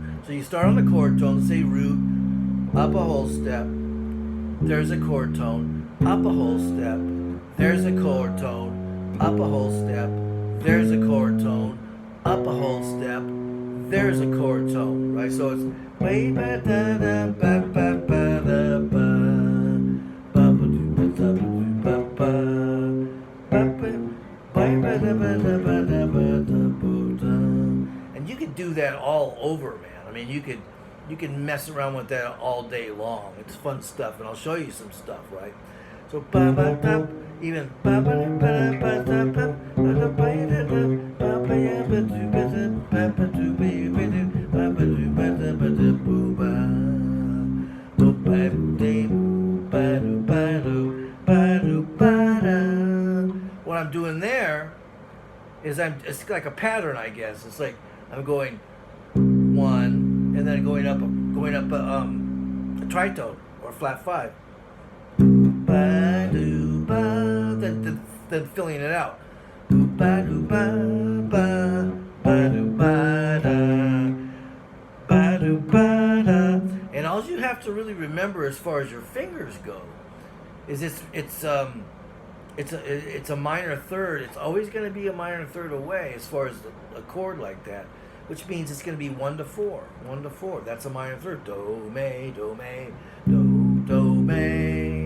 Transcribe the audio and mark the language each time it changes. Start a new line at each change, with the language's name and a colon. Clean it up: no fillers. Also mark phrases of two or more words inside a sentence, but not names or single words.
English: So you start on the chord tone, say root, up a whole step, there's a chord tone, up a whole step, there's a chord tone, up a whole step, there's a chord tone, up a whole step, there's a chord tone, right? So it's way ba da da ba ba ba da ba ba ba do ba da ba ba ba ba ba. And you could do that all over, man. I mean, you can mess around with that all day long. It's fun stuff, and I'll show you some stuff, right? So ba ba da, even ba ba da ba ba da ba ba da ba da ba ba ya ba do ba da ba ba do ba ba do ba ba do ba da ba da boo ba boo ba do ba do ba do ba do ba da. What I'm doing there is it's like a pattern, I guess. It's like I'm going 1 and then going up a tritone or flat 5. Ba do ba, then filling it out. Ba do ba ba ba do ba da ba do ba da. And all you have to really remember as far as your fingers go is it's a minor third. It's always going to be a minor third away as far as a chord like that, which means it's going to be 1 to 4, 1 to 4. That's a minor third. Do me, do me, do me.